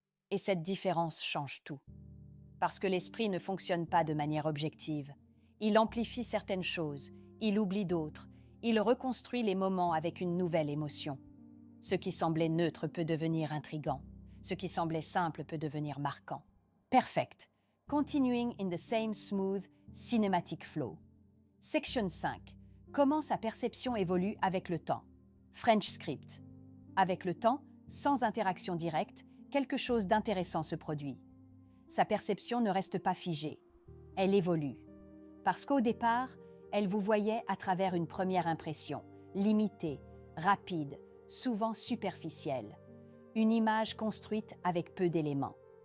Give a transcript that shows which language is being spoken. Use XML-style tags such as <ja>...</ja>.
<fr>Et cette différence change tout. Parce que l'esprit ne fonctionne pas de manière objective. Il amplifie certaines choses, il oublie d'autres, il reconstruit les moments avec une nouvelle émotion. Ce qui semblait neutre peut devenir intrigant. Ce qui semblait simple peut devenir marquant.</fr> <en>Perfect. Continuing in the same smooth, cinematic flow. Section 5.</en> <fr>Comment sa perception évolue avec le temps.</fr> <en>French script.</en> <fr>Avec le temps, sans interaction directe, quelque chose d'intéressant se produit. Sa perception ne reste pas figée. Elle évolue. Parce qu'au départ, elle vous voyait à travers une première impression, limitée, rapide, souvent superficielle, une image construite avec peu d'éléments.</fr>